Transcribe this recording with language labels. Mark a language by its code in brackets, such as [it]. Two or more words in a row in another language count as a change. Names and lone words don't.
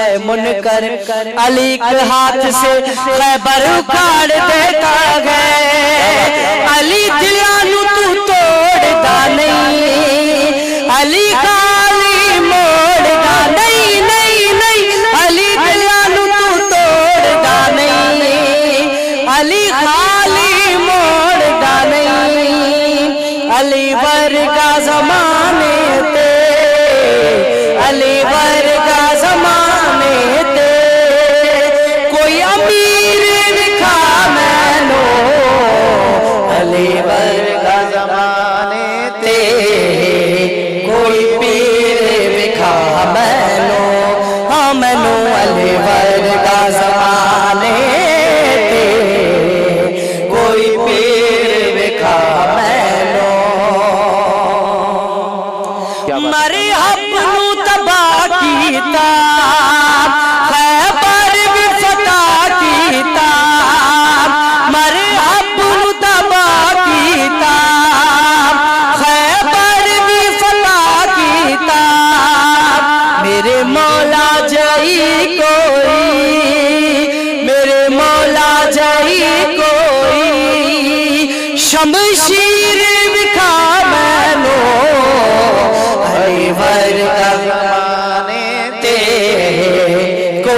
[ur] منکر، علی کے ہاتھ سے خیبر اکھاڑ دیتا ہے، [pa] علی دلانو تو توڑ دا نہیں، علی خالی موڑ دا نہیں، نہیں نہیں علی دلانو تو توڑ دا نہیں، علی خالی موڑ دا نہیں، علی ورگا زمانے تے، علی ورگا زمانے تے کوئی امیر ویکھا مینو، علی ورگا زمانے تے کوئی پیر ویکھا مینو، ہاں مینو علی ورگا زمانے تے کوئی پیر ویکھا مینو، مرحب نو تباہ کیتا خیبر بھی فتح کیتا، مرحب نو تباہ کیتا خیبر بھی فتح کیتا، میرے مولا جائی کوئی، میرے مولا جائی کوئی شمشیر وکھا مینو، علی ورگا زمانے تے